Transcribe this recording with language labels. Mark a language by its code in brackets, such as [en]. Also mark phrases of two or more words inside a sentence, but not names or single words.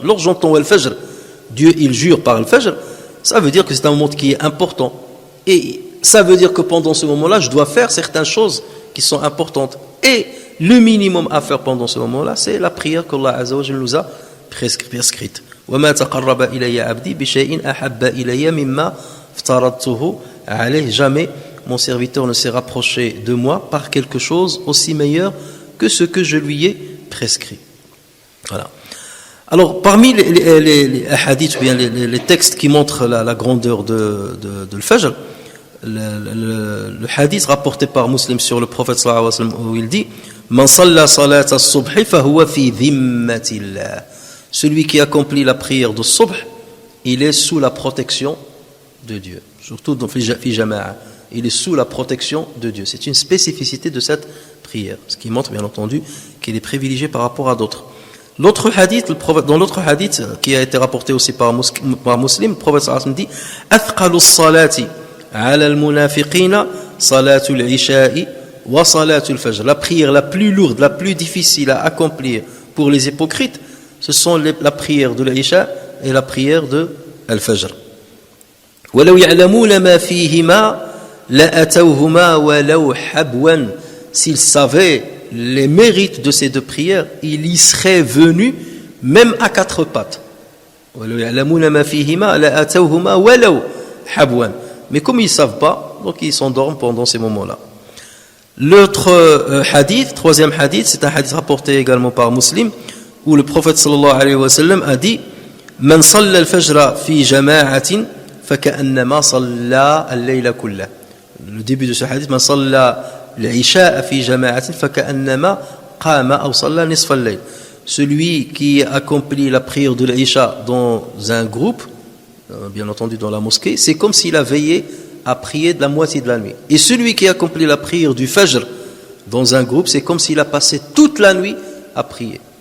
[fr] Lorsque j'entends Al-Fajr, Dieu il jure par Al-Fajr, ça veut dire que c'est un moment qui est important. Et ça veut dire que pendant ce moment-là, je dois faire certaines choses qui sont importantes. Et le minimum à faire pendant ce moment-là, c'est la prière qu'Allah [ar] عز وجل [fr] nous a prescrite. [ar] وَمَا تَقَرَّبَ إِلَيَّ عَبْدِي بِشَيْءٍ أَحَبَّ إِلَيَّ مِمَّا افْتَرَضْتُهُ عَلَيْهِ. [fr] Jamais mon serviteur ne s'est rapproché de moi par quelque chose aussi meilleur que ce que je lui ai prescrit. Voilà. Alors, parmi les hadiths, ou bien les textes qui montrent la grandeur de l'Fajr, le hadith rapporté par Muslim sur le prophète [ar] صلى الله عليه وسلم [fr] où il dit [ar] من صلى صلاة الصبح فهو في ذمة الله. [fr] Celui qui accomplit la prière de subh, il est sous la protection de Dieu. Surtout dans [ar] في جماعة, [fr] il est sous la protection de Dieu. C'est une spécificité de cette prière, ce qui montre bien entendu qu'il est privilégié par rapport à d'autres. L'autre hadith, dans l'autre hadith qui a été rapporté aussi par Muslim, le prophète [ar] صلى الله عليه وسلم [fr] dit [ar] أثقل الصلاة على المنافقين صلاة العشاء وصلاة الفجر. [fr] La prière la plus lourde, la plus difficile à accomplir pour les hypocrites, ce sont la prière de l'Isha et la prière de Al-Fajr. [ar] وَلَوْ يَعْلَمُونَ مَا فِيهِمَا لَأَتَوْهُمَا وَلَوْ حَبْوًا. [fr] S'ils savaient les mérites de ces deux prières, ils y seraient venus même à quatre pattes. [ar] وَلَوْ يَعْلَمُونَ مَا فِيهِمَا لَأَتَوْهُمَا وَلَوْ حَبْوًا. [fr] Mais comme ils ne savent pas, donc ils s'endorment pendant ces moments-là. L'autre hadith, troisième hadith, c'est un hadith rapporté également par Muslim, où le prophète [ar] صلى الله عليه وسلم [fr] a dit [ar] من صلى الفجر في جماعة فكأنما صلى الليل كله. [fr] Le début de ce hadith, [ar] من صلى العشاء في جماعة فكأنما قام أو صلى نصف الليل. [fr] Celui qui accomplit la prière de l'Isha dans un groupe, bien entendu dans la mosquée, c'est comme s'il a veillé à prier de la moitié de la nuit. Et celui qui accomplit la prière du Fajr dans un groupe, c'est comme s'il a passé toute la nuit à prier.